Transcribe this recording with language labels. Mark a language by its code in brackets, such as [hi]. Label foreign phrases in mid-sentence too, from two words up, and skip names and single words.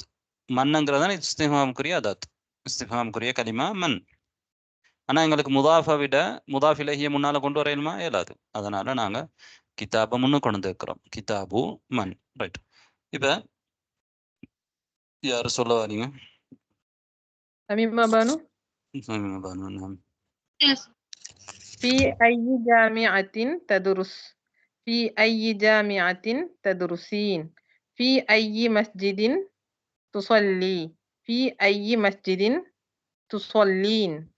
[ta] மன்னுங்கிறதான இஸ்திஃபாமுக்குரிய அதாத், இஸ்திஃபாமுக்குரிய கலிமா மன். ஆனால் எங்களுக்கு முதாஃபை விட முதாஃப் இலைஹியை முன்னால் கொண்டு வரையணுமா? இயலாது. அதனால நாங்கள் கிதாபை முன்னு கொண்டு இருக்கிறோம். [ar] كتاب من, [ta] ரைட். இப்போ யார் சொல்ல வரீங்க? [ar] تميمة بانو. نعم. في أي جامعة تدرس؟ في أي جامعة تدرسين؟ في أي مسجد تصلي؟ في أي مسجد تصلين؟